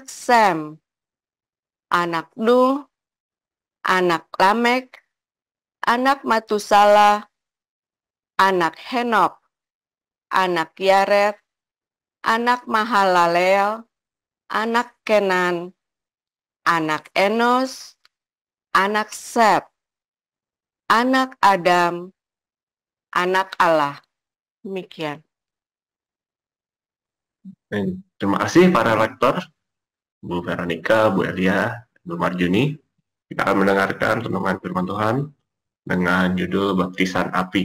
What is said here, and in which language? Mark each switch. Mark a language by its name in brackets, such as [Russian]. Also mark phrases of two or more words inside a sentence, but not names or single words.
[Indonesian] Sem, anak Nuh, anak Lamek, anak Matusala, anak Henok, anak Yared, anak Mahalaleel, anak Kenan, anak Enos, anak Set, anak Adam, anak Allah. Demikian. Terima kasih para lektor, Bu Veronica, Bu Elia, Bu Marjuni. Kita akan mendengarkan renungan firman Tuhan dengan judul Baptisan Api.